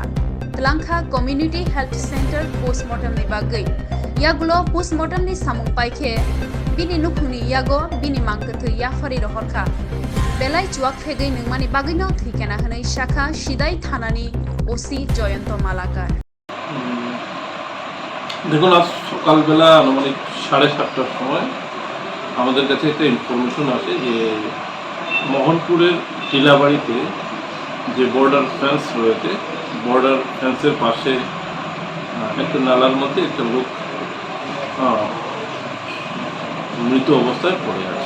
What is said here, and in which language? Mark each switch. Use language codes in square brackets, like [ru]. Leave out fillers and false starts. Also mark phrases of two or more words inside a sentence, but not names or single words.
[trp] Langkha Community Health Center Postmortem ni bagai. Yagulo postmortem ni samung paike. Bini nukuni yago bini mangkatu ya fari rohorka. Belai chuak fegai nungmani bagai no thikena hanai shaka shidai thanani osi Joyanto Malakar. [bn] দেখুন আজ সকালবেলা আনুমানিক 7:30টার সময় আমাদের কাছে একটা ইনফরমেশন আসে যে মোহনপুরের টিলাবাড়িতে যে [en] border fence [bn] রয়েছে [en] border fence [bn] পাশে একটা নালার মধ্যে একটা লোক মৃত অবস্থায় পড়ে আছে।